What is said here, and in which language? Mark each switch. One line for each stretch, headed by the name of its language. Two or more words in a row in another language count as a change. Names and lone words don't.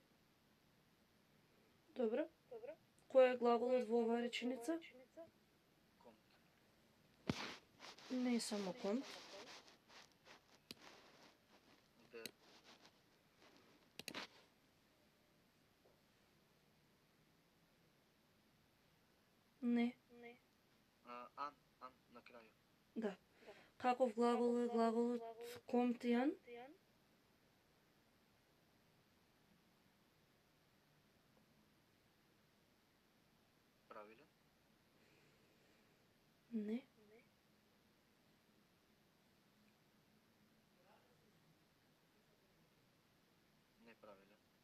Macedonian: Добро. Кој е глаголот во оваа реченица?
German: Kommt.
Macedonian: Не е само kommt.
German: Der
Macedonian: Не. an на крају. Да. Каков глагол е глаголот
German: kommt an?
Macedonian: Правилен? Не. Неправилен.